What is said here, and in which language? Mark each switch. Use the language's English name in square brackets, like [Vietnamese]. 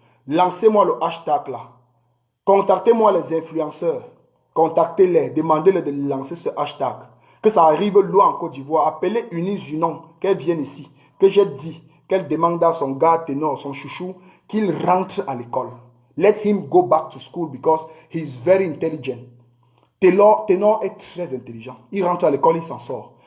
[French] Lancez-moi le hashtag là. Contactez-moi les influenceurs. Contactez-les. Demandez-les de lancer ce hashtag. Que ça arrive loin en Côte d'Ivoire. Appelez Eunice Junon, qu'elle vienne ici. Que j'ai dit qu'elle demande à son gars Ténor, son chouchou, qu'il rentre à l'école. [English] Let him go back to school because he is very intelligent. [French] Ténor est très intelligent. Il rentre à l'école, il s'en sort.